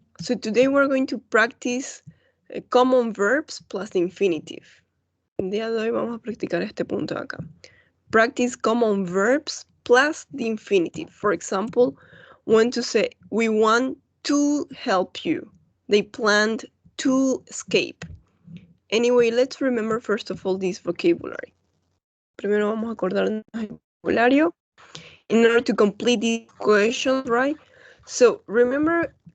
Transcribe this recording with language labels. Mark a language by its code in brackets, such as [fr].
[en] So today we're going to practice common verbs plus the infinitive. [es] El día de hoy vamos a practicar este punto de acá. [en] Practice common verbs plus the infinitive. For example, when to say, we want to help you. They planned to escape. Anyway, let's remember first of all this vocabulary. [es] Primero vamos a acordarnos del vocabulario [en] in order to complete these questions, right? So remember